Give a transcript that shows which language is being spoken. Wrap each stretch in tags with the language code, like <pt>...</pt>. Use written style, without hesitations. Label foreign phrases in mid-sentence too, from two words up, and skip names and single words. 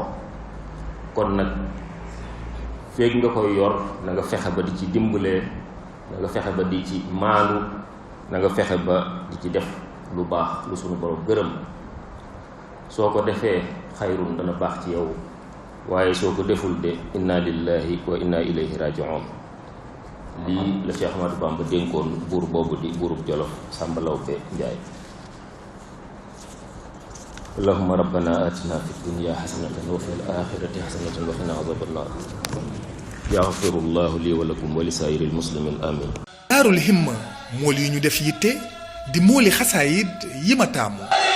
<wo>kon nag feeg nga koy yor na nga fexe ba di ci dimbalee, na nga fexe ba di ci maanu, na nga fexe ba di ci def lu baax lu sunu borom gërëm. soo ko defee xayrun dana baax ci yow, waaye soo ko deful de</wo> <ar>إنا لله وإنا إليه راجعون.</ar> <wo>lii la Cheikh Ahmadou Bamba dénkoon buur boobu di buurub Jolof Sàmba Lawbe Njaay.</wo> <ar>اللهم ربنا آتنا في الدنيا حسنة وفي الآخرة حسنة وقنا عذاب النار. يغفر الله لي ولكم ولسائر المسلمين آمين.</ar> <wo>Daarul Himma mool yi ñu def yitte di mooli xasaayid yi ma taamu.</wo>